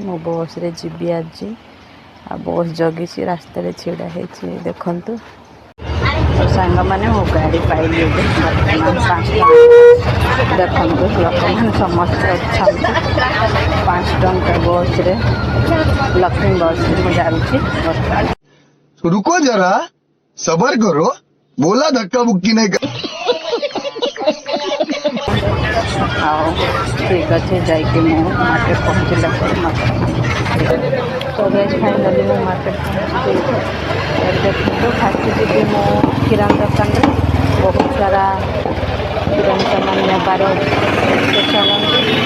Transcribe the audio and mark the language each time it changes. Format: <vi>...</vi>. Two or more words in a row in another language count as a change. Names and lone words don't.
<or>ମୁଁ ବସ୍ରେ ଯିବି ଆଜି ଆଉ ବସ୍ ଜଗିଛି ରାସ୍ତାରେ ଛିଡ଼ା ହେଇଛି ଦେଖନ୍ତୁ। ସାଙ୍ଗମାନେ ମୋ ଗାଡ଼ି ପାଇଲି ଏବେ ବର୍ତ୍ତମାନ 5 ଟଙ୍କା ଦେଖନ୍ତୁ ଲୋକମାନେ ସମସ୍ତେ ଅଛନ୍ତି 5 ଟଙ୍କା ବସ୍ରେ ଲକ୍ଷ୍ମୀ ବସ୍ରେ ମୁଁ ଯାଉଛି ବର୍ତ୍ତମାନ।</or> <hi>रुको जरा सबर करो बोला धक्का बुक्की नहीं कर।</hi> <or>ଆଉ ଠିକ୍ ଅଛି ଯାଇକି ମୁଁ ମାର୍କେଟ ପହଞ୍ଚିଲା ପରେ ତ ଗ୍ୟାସ୍ ଫାଇନାଲି ମୁଁ ମାର୍କେଟ ପହଞ୍ଚିଯାଇଛି। ଦେଖନ୍ତୁ ଫାଷ୍ଟ ଯିବି ମୁଁ କିରାଣା ଦୋକାନରେ ବହୁତ ସାରା କିରାଣା ସାମାନ ନେବାର ଅଛି ଫାଇନାଲି</or>